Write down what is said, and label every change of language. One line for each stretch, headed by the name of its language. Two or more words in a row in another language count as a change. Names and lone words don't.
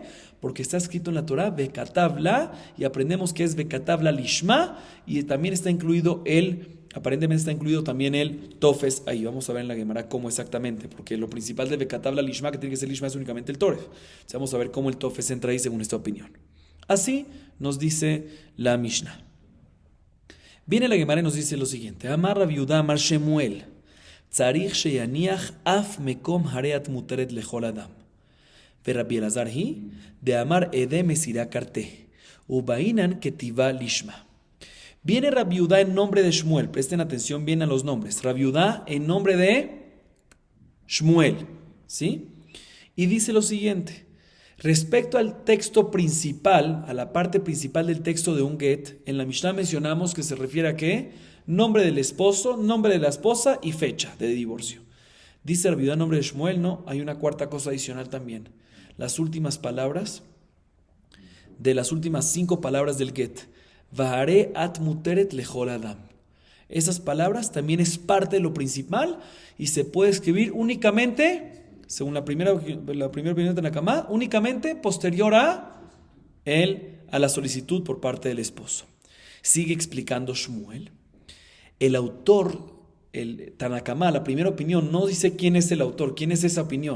Spanish: Porque está escrito en la Torah,
Hebrew: וכתב לה,
Spanish: y aprendemos que es
Hebrew: וכתב לה לשמה,
Spanish: y también está incluido aparentemente está incluido también el TOFES ahí. Vamos a ver en la Gemara cómo exactamente, porque lo principal de
Hebrew: וכתב לה לשמה,
Spanish: que tiene que ser Lishma, es únicamente el TOREF. Entonces vamos a ver cómo el TOFES entra ahí según esta opinión. Así nos dice la Mishnah. Viene la Gemara y nos dice lo siguiente,
Hebrew: אמר רבי יהודה, אמר שמואל, צריך שיניח אף מקום הרי את מותרת לכל אדם. ורבי אלעזר היא, דאמר עדי מסירה קרתה, ובאינן כתיבה לשמה.
Spanish: Viene Rabbi Yehuda en nombre de Shmuel, presten atención bien a los nombres. Rabbi Yehuda en nombre de Shmuel, ¿sí? Y dice lo siguiente, respecto al texto principal, a la parte principal del texto de un get, en la Mishnah mencionamos que se refiere a ¿qué? Nombre del esposo, nombre de la esposa y fecha de divorcio. Dice Rabbi Yehuda en nombre de Shmuel, no, hay una cuarta cosa adicional también. Las últimas palabras, de las últimas 5 palabras del get.
Hebrew: והרי את מותרת לכל אדם.
Spanish: Esas palabras también es parte de lo principal y se puede escribir únicamente, según la primera opinión de Tanakama, únicamente posterior a la solicitud por parte del esposo. Sigue explicando Shmuel. El autor, el Tanakama, la primera opinión, no dice quién es el autor, quién es esa opinión.